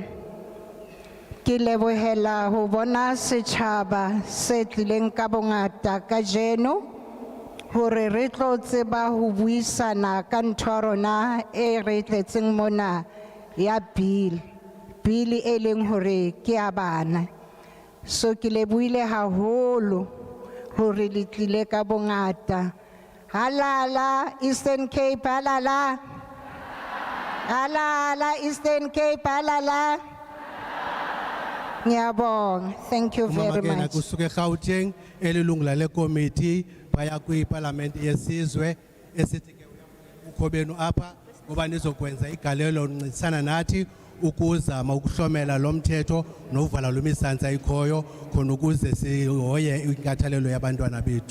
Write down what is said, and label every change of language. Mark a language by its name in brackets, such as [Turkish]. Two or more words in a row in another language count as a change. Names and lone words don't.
[Southern Sotho] Ke lebohela ho bona setjhaba se tlileng ka bongata kajeno hore re tlo tseba ho buisana ka ntho rona e re tletseng mona ya bill e leng hore ke ya bana. So ke lebohile haholo hore le tlile ka bongata. [Zulu] Halala Eastern Cape, halala. Halala Eastern Cape, halala. Ngiyabonga. [English] Thank you very Mama much. [Xhosa] kusuke Gauteng elilungu lale committee baya kwiparlament yesizwe esithi ke ukho benu apha ngoba nizokwenza igalelo uncedisana nathi ukuzama ukuhlomela lo mthetho nokuvala lo misansa ikhoyo khona ukuze sihoye inkathalelo yabantwana bethu.